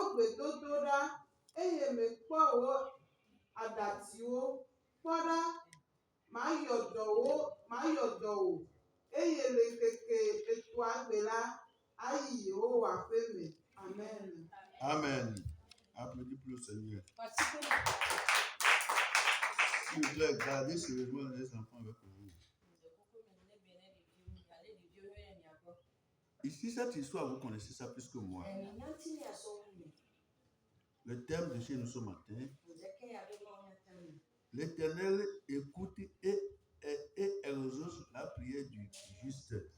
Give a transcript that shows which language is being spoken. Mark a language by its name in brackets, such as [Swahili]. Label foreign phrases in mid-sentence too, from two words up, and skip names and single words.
[Ewe] gbedodo ɖa eye mekpɔ wo aɖatiwo kpɔ ɖa mayɔ dɔ wo eye le ŋkeke etɔa gbe la ayi Yehowa ƒe me. Amen. Amen. [French] Applaudis pour le Seigneur. S'il vous plaît, gardez sérieusement les enfants avec vous. Ici, cette histoire, vous connaissez ça plus que moi. Le thème de chez nous ce matin, l'Éternel écoute et exauce la prière du juste.